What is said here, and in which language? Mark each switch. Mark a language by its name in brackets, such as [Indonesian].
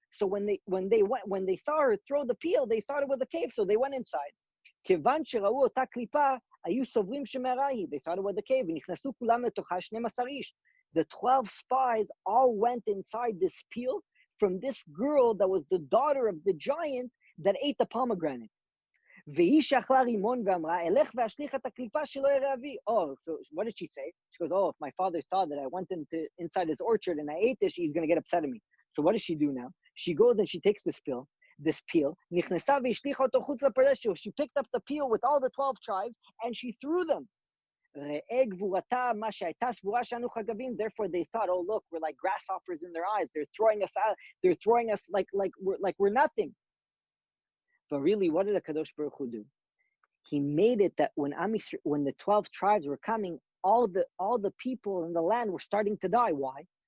[English] So when they saw her throw the peel, they thought it was a cave. So they went inside. They thought it was a cave. The 12 spies all went inside this peel from this girl that was the daughter of the giant that ate the pomegranate. [Hebrew] והיא שאכלה רימון ואמרה, אלך ואשליך את הקליפה שלא יראה אבי. [English] Oh, so what did she say? She goes, oh, if my father saw that I went inside his orchard and I ate this, he's going to get upset at me. So what does she do now? She goes and she takes this peel, [Hebrew] נכנסה והשליחה אותו חוץ לפרדס. [English] She picked up the peel with all the 12 tribes and she threw them. [Hebrew] ראה גבורתה, מה שהייתה סבורה שאנו חגבים. [English] Therefore they thought, oh look, we're like grasshoppers in their eyes. They're throwing us out. They're throwing us like we're nothing. But really, what did the Kadosh Baruch Hu do? He made it that when the 12 tribes were coming, all the people in the land were starting to die. Why?